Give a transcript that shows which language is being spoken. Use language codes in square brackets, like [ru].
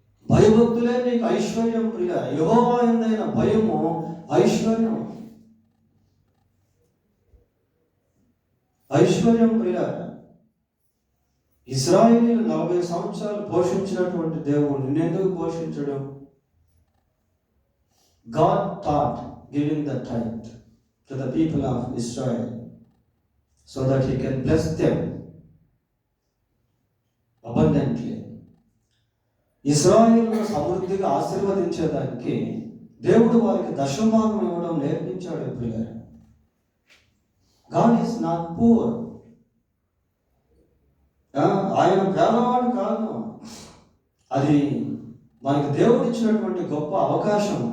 [te] భయభక్తులే నీకు ఐశ్వర్యం ప్రియ. యెహోవా యందైన భయము ఐశ్వర్యం ప్రియ. ఇశ్రాయేలీయులు 40 సంవత్సరాలు పోషించినటువంటి దేవుడు నిన్నెందుకు పోషించడు? [en] God taught giving the tithe to the people of Israel so that he can bless them abundantly. [te] ఇశ్రాయేలును సమృద్ధిగా ఆశీర్వదించేదానికి దేవుడు వారికి దశమభాగం ఇవ్వడం నేర్పించాడు ప్రియులారా. [en] God is not poor. [te] ఆయన పేదవాడు కాదు. అది మనకి దేవుడు ఇచ్చినటువంటి గొప్ప అవకాశం.